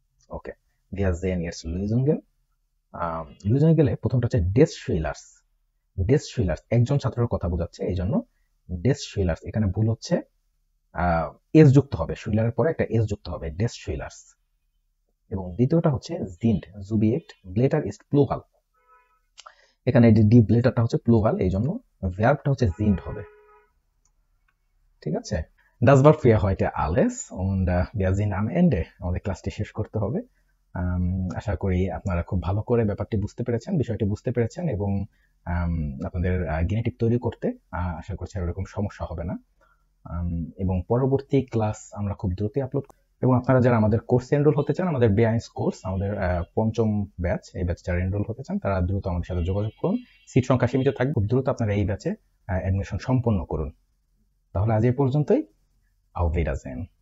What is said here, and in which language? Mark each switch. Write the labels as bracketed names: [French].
[Bangla] ওকে, [German] wir sehen jetzt Lösungen, [Bangla] লুজনে গেলে প্রথমটা হচ্ছে ডেস শুইলার্স, ডেস শুইলার্স একজন ছাত্রের কথা বোঝাচ্ছে, এই জন্য ডেস শুইলার্স, এখানে ভুল হচ্ছে এস যুক্ত হবে, শুইলারের পরে একটা এস যুক্ত হবে, ডেস শুইলার্স। এবং দ্বিতীয়টা হচ্ছে জিন্ড জুবিয়েক্ট ব্লেটার ইস্ট প্লুরাল, এখানে ডি ব্লেটারটা হচ্ছে প্লুরাল, এই জন্য ভার্বটা হচ্ছে জিন্ড হবে। ঠিক আছে, [German] das war für heute alles und wir sind am Ende, [Bangla] আমাদের ক্লাসটি শেষ করতে হবে। আশা করি আপনারা খুব ভালো করে ব্যাপারটি বুঝতে পেরেছেন, বিষয়টি বুঝতে পেরেছেন, এবং আপনাদের গেনেটিভ তৈরি করতে আশা করছি এরকম সমস্যা হবে না। এবং পরবর্তী ক্লাস আমরা খুব দ্রুতই আপলোড, এবং আপনারা যারা আমাদের কোর্সে এনরোল হতে চান, আমাদের বেআইনস কোর্স, আমাদের 5ম ব্যাচ, এই ব্যাচে যারা এনরোল হতে চান তারা দ্রুত আমাদের সাথে যোগাযোগ করুন, সিট সংখ্যা সীমিত থাকবে, খুব দ্রুত আপনারা এই ব্যাচে অ্যাডমিশন সম্পন্ন করুন। তাহলে আজ এই পর্যন্তই, [German] auf Wiedersehen।